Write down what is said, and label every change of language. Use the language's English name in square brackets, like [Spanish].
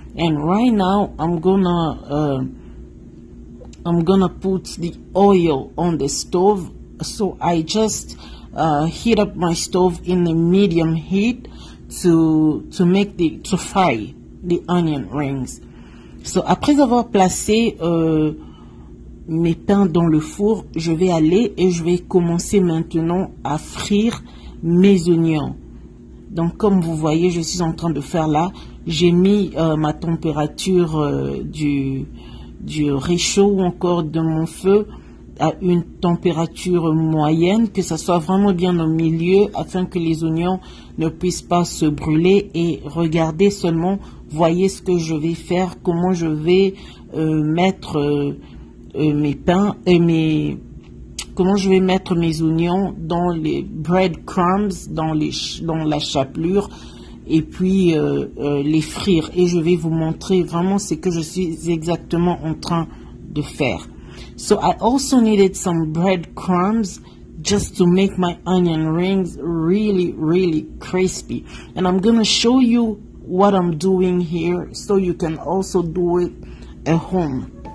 [English] And right now I'm gonna put the oil on the stove. So I just heat up my stove in a medium heat to fry the onion rings. [French] So après avoir placé mes pains dans le four, je vais aller et je vais commencer maintenant à frire mes oignons. Donc comme vous voyez, je suis en train de faire là, j'ai mis ma température du réchaud ou encore de mon feu à une température moyenne, que ça soit vraiment bien au milieu afin que les oignons ne puissent pas se brûler. Et regardez seulement, voyez ce que je vais faire, comment je vais mettre mes pains et comment je vais mettre mes oignons dans les breadcrumbs, dans la chapelure, et puis les frire. Et je vais vous montrer vraiment ce que je suis exactement en train de faire. [English] So I also needed some breadcrumbs just to make my onion rings really, really crispy. And I'm going to show you what I'm doing here so you can also do it at home.